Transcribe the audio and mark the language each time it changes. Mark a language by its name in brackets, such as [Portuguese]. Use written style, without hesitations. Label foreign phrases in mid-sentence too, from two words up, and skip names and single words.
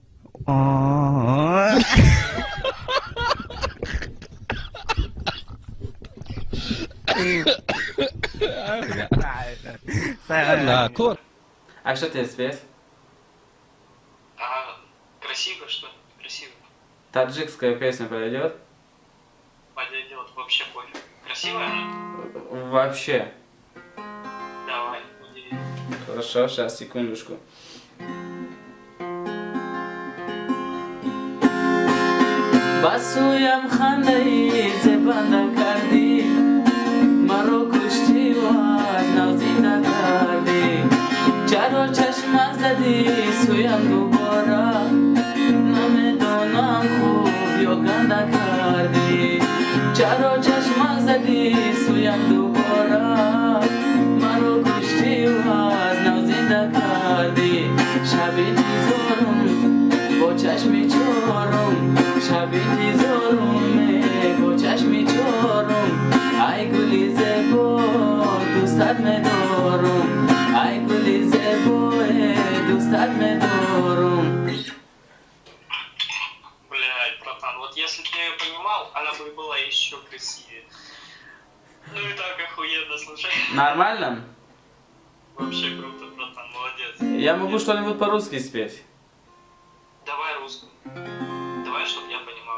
[Russian] А что тебе спеть? Красиво, что ли? Красиво. Таджикская песня подойдет? Подойдет, вообще пофиг. Красивая? Вообще. Давай, удиви. Хорошо, сейчас, секундочку. [Tajik] Басуям хандаи зебанда карди, маро кушти ва аз нав зинда карди. [Persian] چرا چشمک زدی سویم دوباره نمیدونم خوب یا گنده کردی چرا چشمک زدی سویم دوباره مرا کشتی و از نو زنده کردی شب انتظارم با چشم چارم شب انتظارم با چشم چارم ای گلی زیبا دوستت میدارم ای گلی زیبا دوستت میدارم. [Russian] Блядь, братан, вот если бы я ее понимал, она бы была еще красивее. Ну и так охуенно, слушай. Нормально? Вообще круто, братан, молодец. Я могу что-нибудь по-русски спеть. Давай русскую. Давай, чтобы я понимал.